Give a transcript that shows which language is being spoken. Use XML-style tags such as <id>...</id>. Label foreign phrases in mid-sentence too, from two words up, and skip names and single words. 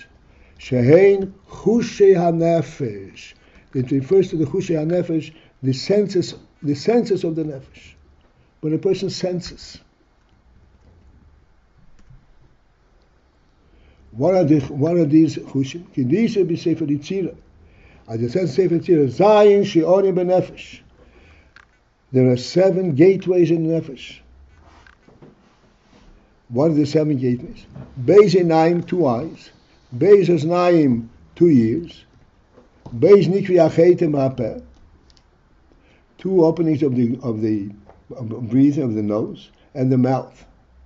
<he>שהן חושי הנפש.</he> <en>It refers to the</en> <he>חושי הנפש,</he> <en>the senses of the nefesh. When a person senses. What are these chushim?</en> <he>כדאיתא בספר יצירה.</he> <en>As it says in Sefer Yitzirah,</en> <he>ז' שערים בנפש.</he> <en>There are 7 gateways in the nefesh. What are the 7 gateways?</en> <he>ב' עיניים,</he> <en>2 eyes.</en> <he>ב' אזניים,</he> <en>2 ears.</en> <he>ב' נקבי החוטם הפה,</he> <en>2 openings of the breathing of the nose and the mouth.</en>